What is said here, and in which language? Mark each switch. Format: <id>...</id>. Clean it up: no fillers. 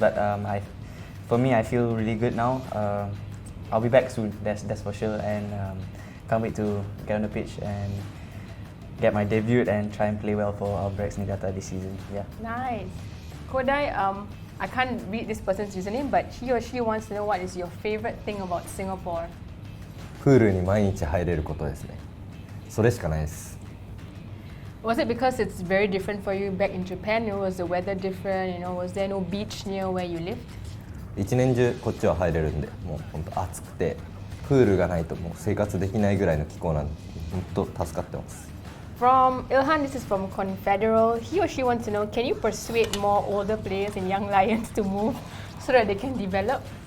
<en>But for me, I feel really good now. I'll be back soon, that's for sure, and can't wait to get on the pitch and get my debut and try and play well for Albirex Niigata this season. Yeah. Nice. Kodai, I can't read this person's username, but he or she wants to know what is your favorite thing about Singapore?</en> <ja>プールに毎日入れることですね。それしかないです。</ja> <en>Was it because it's very different for you back in Japan? Was the weather different? Was there no beach near where you lived?</en> <ja>一年中こっちは入れるんで、もう本当暑くてプールがないともう生活できないぐらいの気候なんで、本当助かってます。</ja> <en>From Ilhan, this is from Confederal. He or she wants to know, can you persuade more older players in Young Lions to move so that they can develop?</en>